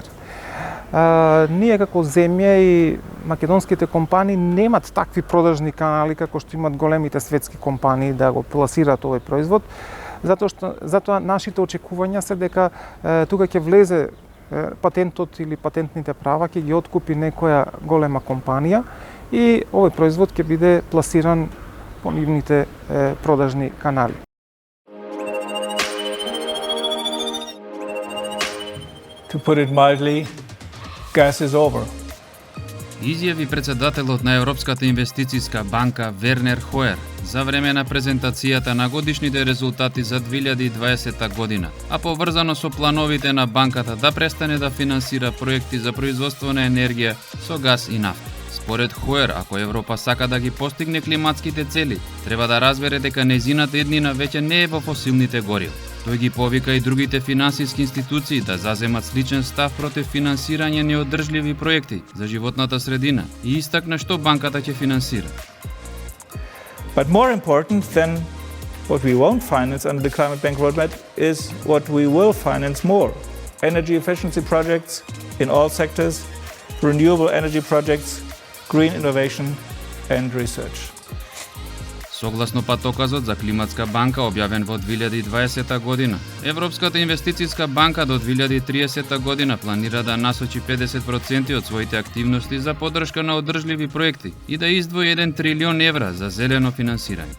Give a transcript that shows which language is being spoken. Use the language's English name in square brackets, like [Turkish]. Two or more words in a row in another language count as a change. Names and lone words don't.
[Macedonian] Ние како земја и македонските компании немат такви продажни канали како што имат големите светски компании да го пласираат овој производ, затоа нашите очекувања се дека тука ќе влезе патентот или патентните права, ќе ги откупи некоја голема компанија и овој производ ќе биде пласиран по нивните продажни канали. [English] To put it mildly, gas is over. [Macedonian] изјави председателот на Европската инвестициска банка Вернер Хоер за време на презентацијата на годишните резултати за 2020 година, а поврзано со плановите на банката да престане да финансира проекти за производство на енергија со газ и нафта. Според Хоер, ако Европа сака да ги постигне климатските цели, треба да разбере дека нејзината еднина веќе не е во фосилните горива. Тој ги повика и другите финансиски институции да заземат сличен став против финансирање неодржливи проекти за животната средина и истакна што банката ќе финансира. [English] But more important than what we won't finance under the Climate Bank roadmap is what we will finance more. Energy efficiency projects in all sectors, renewable energy projects, green innovation and research. [Macedonian] Согласно патоказот за климатска банка објавен во 2020 година, Европската инвестициска банка до 2030 година планира да насочи 50% од своите активности за поддршка на одржливи проекти и да издвои 1 трилион евра за зелено финансирање.